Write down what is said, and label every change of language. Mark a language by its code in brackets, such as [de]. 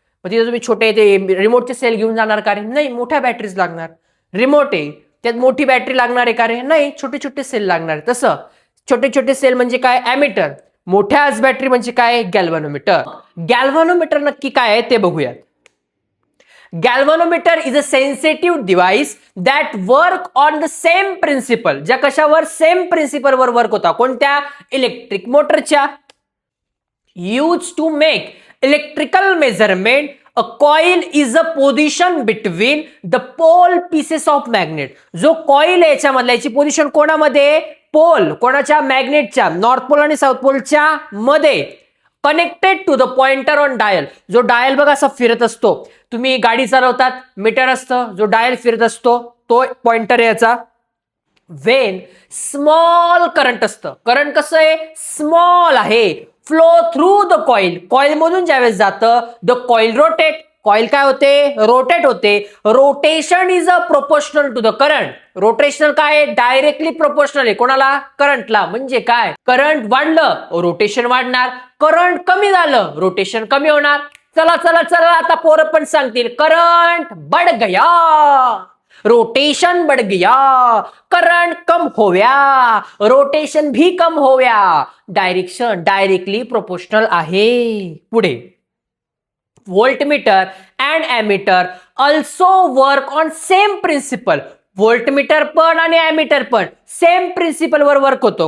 [mr] मग तिथे तुम्ही छोटे ते रिमोटचे सेल घेऊन जाणार का रे? नाही, मोठ्या बॅटरीज लागणार. रिमोट आहे त्यात मोठी बॅटरी लागणार आहे का रे? नाही, छोटे छोटे सेल लागणार. तसं छोटे छोटे सेल म्हणजे काय, ॲमीटर. मोठ्या बॅटरी म्हणजे काय, गॅल्व्हनोमीटर. गॅल्व्हनोमीटर नक्की काय आहे ते बघूयात. [en] Galvanometer is a sensitive device that work on the same principle. [mr] ज्या कशावर, सेम प्रिन्सिपल वर वर्क होता. कोणत्या, इलेक्ट्रिक मोटरच्या. [en] Use to make electrical measurement. A coil is a position between the pole pieces of magnet. [mr] जो coil आहे याच्यामधला, याची position कोणामध्ये, पोल, कोणाच्या, मॅग्नेटच्या, नॉर्थ पोल आणि साऊथ पोलच्या मध्ये. [en] Connected to the pointer on dial. [mr] जो डायल बघा असा फिरत असतो, तुम्ही गाडी चालवतात, मीटर असतं, जो डायल फिरत असतो तो पॉइंटर याचा. [en] when small current असतं, current [mr] कसं आहे, [en] Small आहे, flow through the coil. [mr] Coil मधून ज्यावेळेस जातं, [en] The coil rotate. [mr] कॉइल काय होते, रोटेट होते. [en] Rotation is a proportional to the current. [mr] Rotational काय, डायरेक्टली प्रोपोर्शनल आहे कोणाला, करंटला. म्हणजे काय, करंट वाढलं रोटेशन वाढणार, करंट कमी झालं रोटेशन कमी होणार. चला चला चला, आता पोरं पण सांगतील, [hi] करंट बढ़ गया, रोटेशन बढ़ गया, करंट कम होव्या, रोटेशन भी कम होव्या. [mr] डायरेक्शन डायरेक्टली प्रोपोर्शनल आहे. [en] पुढे, voltmeter and ammeter also work on same principle. [mr] Voltmeter पण आणि ॲमीटर पण सेम प्रिन्सिपल वर वर्क होतो.